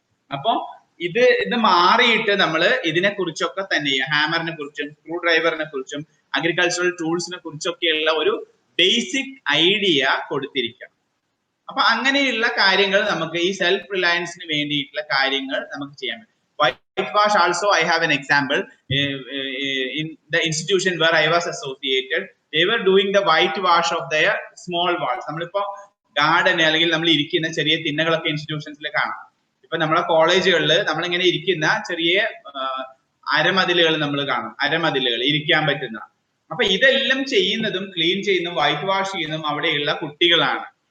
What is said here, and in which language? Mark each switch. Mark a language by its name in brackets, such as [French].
[Malayalam] അപ്പൊ ഇത് മാറിയിട്ട് നമ്മൾ ഇതിനെ കുറിച്ചൊക്കെ തന്നെ, ഹാമറിനെ കുറിച്ചും സ്ക്രൂ ഡ്രൈവറിനെ കുറിച്ചും അഗ്രികൾച്ചറൽ ടൂൾസിനെ കുറിച്ചൊക്കെയുള്ള ഒരു ബേസിക് ഐഡിയ കൊടുത്തിരിക്കണം. അപ്പൊ അങ്ങനെയുള്ള കാര്യങ്ങൾ നമുക്ക് ഈ സെൽഫ് റിലയൻസിന് വേണ്ടിയിട്ടുള്ള കാര്യങ്ങൾ നമുക്ക് ചെയ്യാൻ പറ്റും. [English] White wash also I have an example. In the institution where I was associated, they were doing the white wash of their small walls. [Malayalam] നമ്മളിപ്പോ ഗാർഡൻ അല്ലെങ്കിൽ നമ്മൾ ഇരിക്കുന്ന ചെറിയ തിണ്ണകളൊക്കെ ഇൻസ്റ്റിറ്റ്യൂഷൻസിൽ കാണാം. ഇപ്പൊ നമ്മളെ കോളേജുകളിൽ നമ്മളിങ്ങനെ ഇരിക്കുന്ന ചെറിയ അരമതിലുകൾ നമ്മൾ കാണും, അരമതിലുകൾ ഇരിക്കാൻ പറ്റുന്ന. അപ്പൊ ഇതെല്ലാം ചെയ്യുന്നതും ക്ലീൻ ചെയ്യുന്നതും വൈറ്റ് വാഷ് ചെയ്യുന്നതും അവിടെയുള്ള കുട്ടികളാണ്.